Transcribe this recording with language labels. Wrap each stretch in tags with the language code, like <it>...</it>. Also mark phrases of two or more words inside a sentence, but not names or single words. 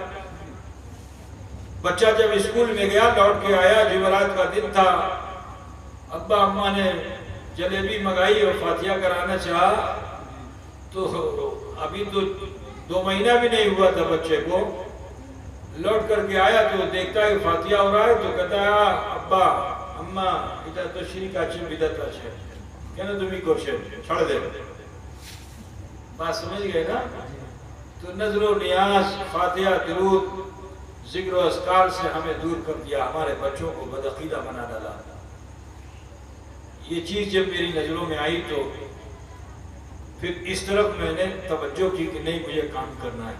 <ur>بچہ جب اسکول میں گیا، لوٹ کے آیا، جمعرات کا دن تھا، ابا اماں نے جلیبی منگائی اور فاتحہ کرانا چاہا، تو ابھی تو 2 مہینہ بھی نہیں ہوا تھا بچے کو، لوٹ کر کے آیا تو دیکھتا ہے فاتحہ ہو رہا ہے، تو کہتا ہے ابا اماں</ur> <bn>এটা তো শিরক আছে বিদআত আছে, কেন তুমি করছো,</bn> <ur>چھوڑ دے۔ بات سمجھ گئے نا؟ تو نظر و نیاز، فاتحہ، درود، ذکر و اذکار سے ہمیں دور کر دیا، ہمارے بچوں کو بدعقیدہ بنا ڈالا۔ یہ چیز جب میری نظروں میں آئی تو پھر اس طرف میں نے توجہ کی کہ نہیں، مجھے کام کرنا ہے۔</ur>